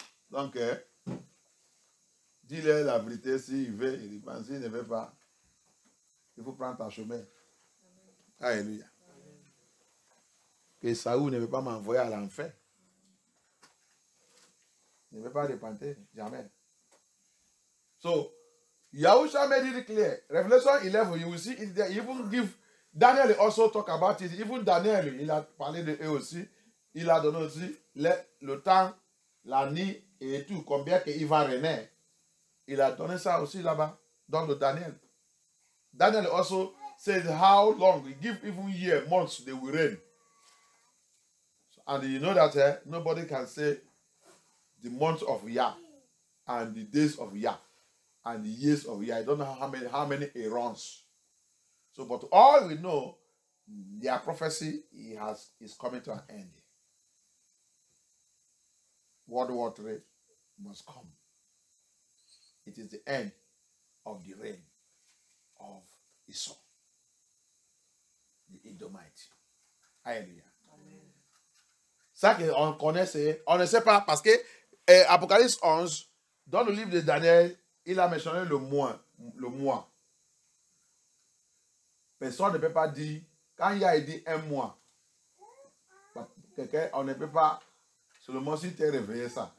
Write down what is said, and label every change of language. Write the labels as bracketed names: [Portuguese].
[French] Donc, dis-leur la vérité, s'il veut, il pense, s'il ne veut pas, il faut prendre ta chemin. Alléluia. Que Saoul ne veut pas m'envoyer à l'enfer. Il ne veut pas repentir, jamais. [English] So, Yahusha made it clear. Revelation 11, you will see it there. Even give, Daniel also talk about it. Even Daniel, [French] il a parlé de eux aussi. Il a donné aussi le temps, la nuit et tout, combien qu'il va régner. Il a donné ça aussi là-bas, dans le Daniel. [English] Daniel also said how long, he give even year, months they will reign. And you know that nobody can say the months of Yah and the days of Yah and the years of Yah. I don't know how many eons. So, but all we know, their prophecy is coming to an end. World War III must come. It is the end of the reign of Esau, the Edomite. [French] Alléluia. Ça qu'on connaît, on ne sait pas parce que Apocalypse 11, dans le livre de Daniel, il a mentionné le mois. Personne ne peut pas dire, quand il a dit un mois, quelqu'un, on ne peut pas, seulement si tu es réveillé ça.